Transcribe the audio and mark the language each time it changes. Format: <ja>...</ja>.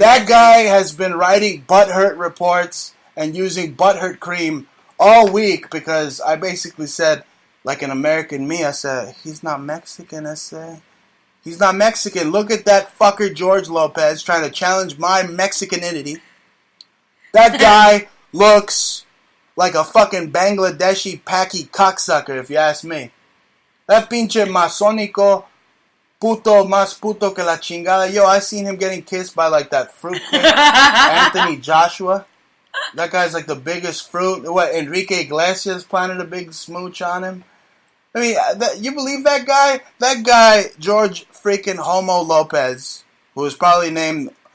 <en>That guy has been writing butthurt reports and using butthurt cream all week, because I basically said, like an American me, I said, he's not Mexican, I say. He's not Mexican. Look at that fucker George Lopez trying to challenge my Mexicanity. That guy looks like a fucking Bangladeshi Paki cocksucker, if you ask me.</en> <es>That pinche masónico, puto, más puto que la chingada.</es> <en>Yo, I seen him getting kissed by like that fruit king, Anthony Joshua. That guy's like the biggest fruit. What, Enrique Iglesias planted a big smooch on him? I mean, you believe that guy? That guy, George freaking Homo Lopez, who was probably named</en>